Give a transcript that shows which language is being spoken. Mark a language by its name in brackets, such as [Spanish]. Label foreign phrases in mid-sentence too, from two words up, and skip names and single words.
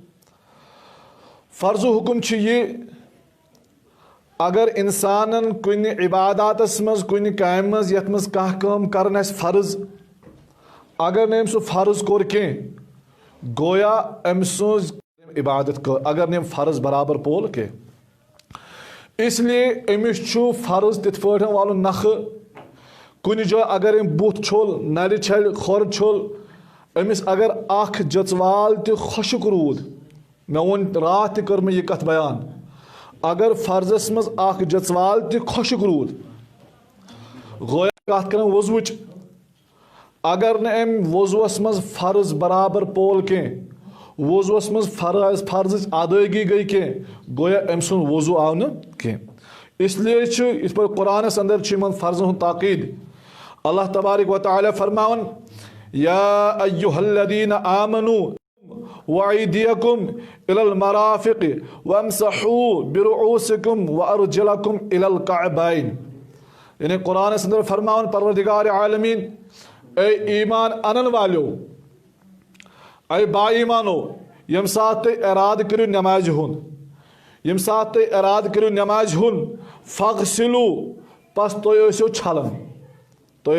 [Kashmiri] فرضُک حُکم چھُ یہِ: اگر انسانن کُنہِ عباداتس منٛز کُنہِ کامہِ منٛز یتھ منٛز کانٛہہ کٲم کرٕنۍ آسہِ فرض، اگر نہٕ أمۍ سُہ فرض کوٚر کینٛہہ گویا أمۍ سٕنٛز عبادت کٔر، اگر نہٕ أمۍ فرض برابر پول کینٛہہ. [Urdu] اس لیے [Kashmiri] أمِس چھُ فرض تِتھ پٲٹھۍ والُن نکھٕ. کُنہِ جایہِ اگر أمۍ بُتھ چھوٚل، نرِ چھلہِ، کھۄر چھوٚل، أمِس اگر اکھ جژوال تہِ خۄشک روٗد، مےٚ ووٚن راتھ تہِ کٔر مےٚ یہِ کتھ بیان، اگر فرضس منٛز اکھ جژوال تہِ خۄشک روٗد گویا کتھ کران وضوٕچ. اگر نہٕ أمۍ وضوٗوس منٛز فرض برابر پول کینٛہہ، وضوٗوس منٛز فرضٕچ ادٲیگی گٔے کینٛہہ گویا أمۍ سُنٛد وضوٗ آو نہٕ کینٛہہ. [Urdu] اس لیے [Kashmiri] چھُ یِتھ پٲٹھۍ قرآنس اندر چھُ یِمن فرضن ہُنٛد تاکیٖد. [Arabic] اللہ تبارک و تعالیٰ فرماوان: یا ایُّہا الذین آمنوا وأیدیکم الی المرافق وامسحوا برؤوسکم وارجلکم الی الکعبین. [Kashmiri] یعنی قرآنس اندر فرماوان پروردگار عالمین: اے ایمان انن والو اے با ایمانو یم سات تُہۍ ارادٕ کٔرِو نمازِ ہُنٛد یم سات تُہۍ ارادٕ کٔرِو نمازِ ہُنٛد فغسلو پس تُہۍ ٲسِو چھلان تُہۍ